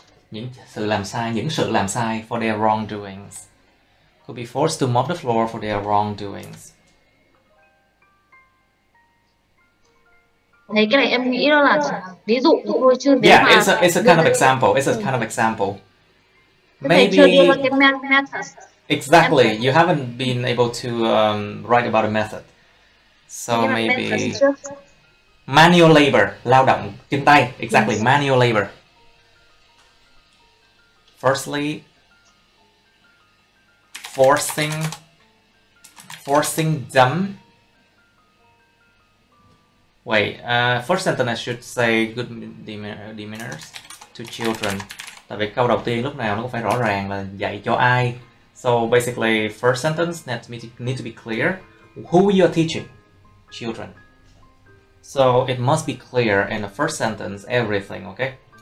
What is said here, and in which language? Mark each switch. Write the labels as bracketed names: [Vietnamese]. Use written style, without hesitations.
[Vietnamese] Những sự làm sai [English] for their wrongdoings. Could be forced to mop the floor for their wrongdoings. [Vietnamese] Thấy cái này em nghĩ đó là ví dụ thôi chứ nếu [English] Yeah, [Vietnamese] mà [English] it's a kind of example. It's a kind of example. [Vietnamese] Maybe chưa đưa ra cái method. [English] Exactly. You haven't been able to write about a method. So maybe manual labor, [Vietnamese] lao động chân tay. [English] Exactly, yes. Manual labor. Firstly, forcing them. Wait, first sentence I should say good demeanors to children. [Vietnamese] Tại vì câu đầu tiên lúc nào nó cũng phải rõ ràng là dạy cho ai. [English] So basically, first sentence need to be clear. Who you are teaching? Children. So it must be clear in the first sentence, everything, okay?